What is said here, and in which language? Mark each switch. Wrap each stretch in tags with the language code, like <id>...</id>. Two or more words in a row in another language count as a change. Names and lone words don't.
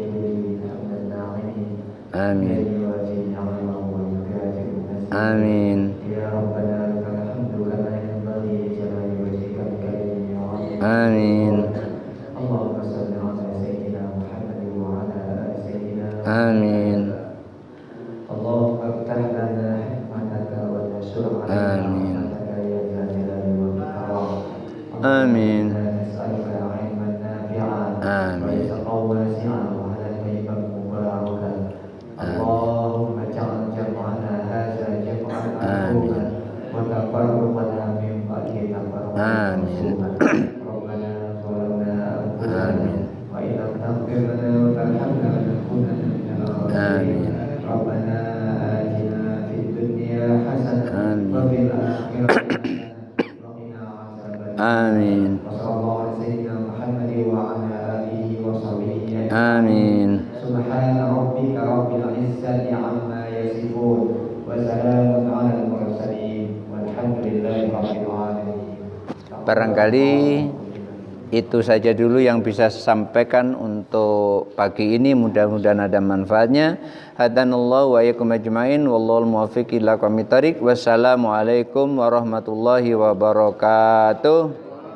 <ar>Amin. Amin. Amin. Amin. اللهم افتح لنا حكمتك وانشر Amin. Amin. Amin. اللهم اجعل جمعنا هذا جمعا مرحوما وتفرقنا من بعده تفرقا معصوما. ربنا ظلمنا أنفسنا وإن لم تغفر لنا وترحمنا لنكونن من الخاسرين. ربنا آتنا في الدنيا حسنة وفي الآخرة حسنة وقنا عذاب النار. Amin. وصلى الله على سيدنا محمد وعلى آله وصحبه. Amin. سبحان ربك رب العزة عما يصفون وسلام على المرسلين والحمد لله رب العالمين.</ar> <id>Barangkali itu saja dulu yang bisa saya sampaikan untuk pagi ini, mudah-mudahan ada manfaatnya.</id> <ar>هدانا الله وإياكم أجمعين والله الموفق إلى أقوم الطريق. والسلام عليكم ورحمة الله وبركاته.</ar>